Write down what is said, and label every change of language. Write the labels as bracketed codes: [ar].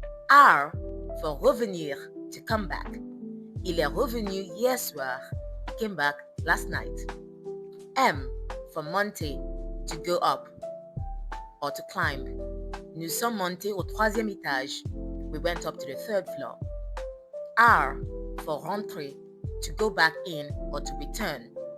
[en] R for revenir, to come back. [fr] Il est revenu hier soir. [en] He came back last night. M for monter, to go up or to climb. [fr] Nous sommes montés au 3e étage. [en] We went up to the 3rd floor. R for rentrer, to go back in or to return.